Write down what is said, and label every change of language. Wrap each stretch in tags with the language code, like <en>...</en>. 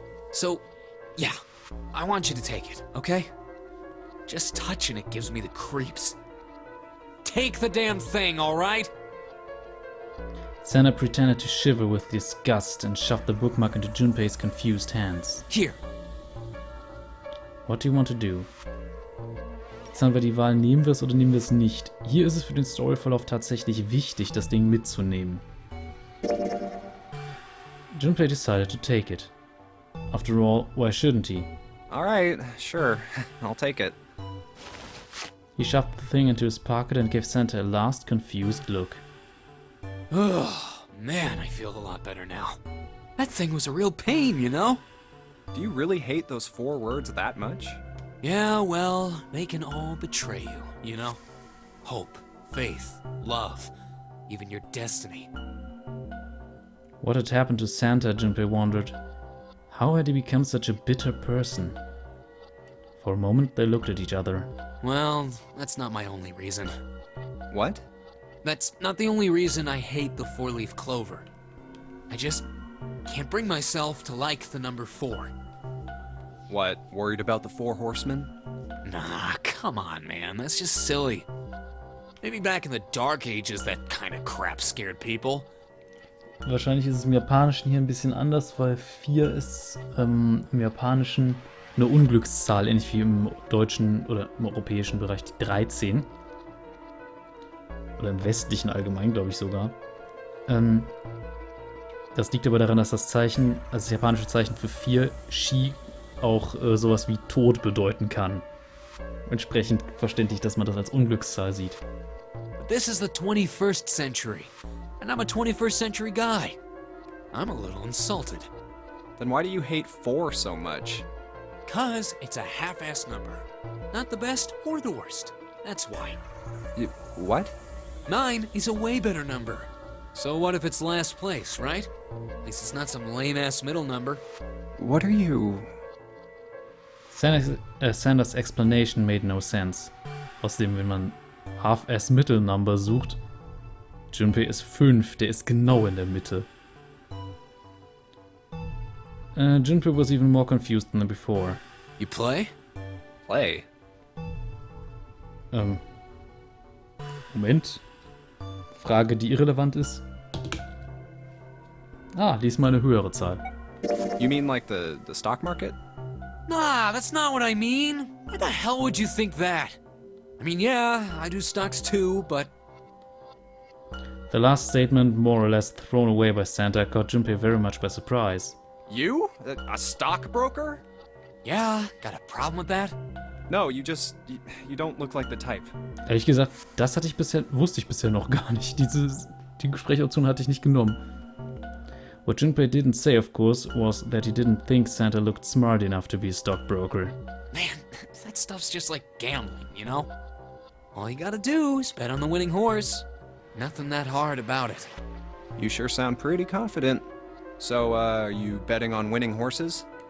<en>So, yeah, I want you to take it, okay? Just touching it gives me the creeps. Take the damn thing, alright? Santa pretended to shiver with disgust and shoved the bookmark into Junpei's confused hands. Here. What do you want to do?</en> <de>Jetzt haben wir die Wahl, nehmen wir es oder nehmen wir es nicht. Hier ist es für den Storyverlauf tatsächlich wichtig, das Ding mitzunehmen.</de> <en>Junpei decided to take it. After all, why shouldn't he? Alright, sure. I'll take it. He shoved the thing into his pocket and gave Santa a last confused look. Oh, man, I feel a lot better now. That thing was a real pain, you know? Do you really hate those 4 words that much? Yeah, well, they can all betray you, you know? Hope, faith, love, even your destiny. What had happened to Santa, Junpei wondered. How had he become such a bitter person? For a moment, they looked at each other. Well, that's not my only reason. What? That's not the only reason I hate the 4-leaf clover. I just can't bring myself to like the number 4. What, worried about the 4 horsemen? Nah, come on, man, that's just silly. Maybe back in the Dark Ages that kind of crap scared people.</en> <de>Wahrscheinlich ist es im Japanischen hier ein bisschen anders, weil 4 ist im Japanischen eine Unglückszahl, ähnlich wie im deutschen oder im europäischen Bereich die 13. Oder im westlichen allgemein, glaube ich sogar. Das liegt aber daran, dass das Zeichen, also das japanische Zeichen für 4, Shi, auch sowas wie Tod bedeuten kann. Entsprechend verständlich, dass man das als Unglückszahl sieht.</de> <en>But this is the 21st century, and I'm a 21st century guy. I'm a little insulted. Then why do you hate 4 so much? 'Cause it's a half-ass number. Not the best or the worst. That's why. What? 9 is a way better number. So what if it's last place, right? At least it's not some lame-ass middle number. What are you... Sanders explanation made no sense.</en> <de>Außerdem, wenn man</de> <en>Half-Ass Middle Number</en> <de>sucht, Junpei ist 5, der ist genau in der Mitte.</de> <en>Junpei was even more confused than before. You play? Play?</en> <de>Moment. Frage, die irrelevant ist. Ah, diesmal eine höhere Zahl.</de> <en>You mean like the stock market? Nah, that's not what I mean. Why the hell would you think that? I mean, yeah, I do stocks too, but... The last statement, more or less thrown away by Santa, caught Junpei very much by surprise. You? A stockbroker? Yeah, got a problem with that? No, you don't look like the type.</en> <de>Ehrlich gesagt, das wusste ich bisher noch gar nicht. Die Gesprächsoption hatte ich nicht genommen.</de> <en>What Junpei didn't say, of course, was that he didn't think Santa looked smart enough to be a stockbroker. Man, that stuff's just like gambling, you know? All you gotta do is bet on the winning horse. Nothing that hard about it. You sure sound pretty confident. So, are you betting on winning horses?</en>